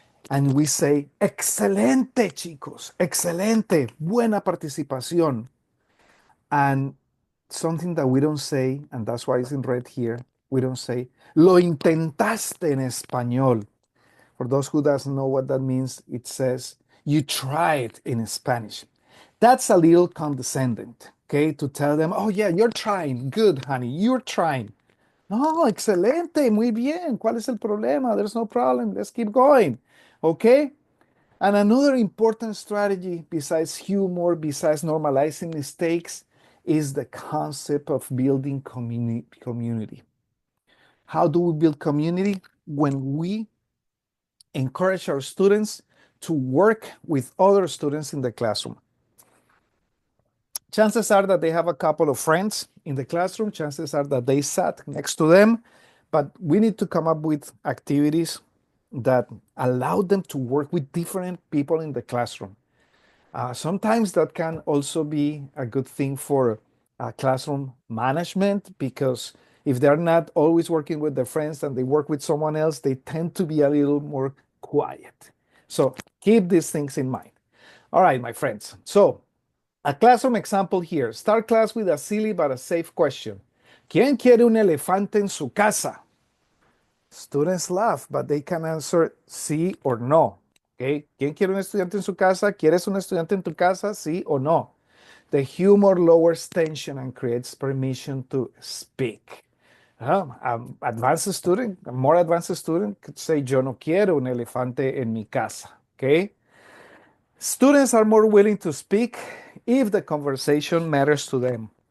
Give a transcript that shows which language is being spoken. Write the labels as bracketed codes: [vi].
[en] And we say, [es] excelente, chicos, excelente, buena participación. [en] And something that we don't say, and that's why it's in red here, we don't say, [es] lo intentaste en español. [en] For those who doesn't know what that means, it says, you tried in Spanish. That's a little condescending, okay, to tell them, oh yeah, you're trying, good, honey, you're trying. [es] No, excelente, muy bien, ¿cuál es el problema? [en] There's no problem, let's keep going, okay? And another important strategy besides humor, besides normalizing mistakes, is the concept of building community. How do we build community? When we encourage our students to work with other students in the classroom. Chances are that they have a couple of friends in the classroom. Chances are that they sat next to them, but we need to come up with activities that allow them to work with different people in the classroom. Sometimes that can also be a good thing for classroom management, because if they're not always working with their friends and they work with someone else, they tend to be a little more quiet. So keep these things in mind. All right, my friends. So a classroom example here. Start class with a silly but a safe question. [es] ¿Quién quiere un elefante en su casa? [en] Students laugh, but they can answer sí or no. Okay? [es] ¿Quién quiere un estudiante en su casa? ¿Quieres un estudiante en tu casa? Sí o no. [en] The humor lowers tension and creates permission to speak. Advanced student, a more advanced student could say, [es] yo no quiero un elefante en mi casa. [en] Okay? Students are more willing to speak if the conversation matters to them.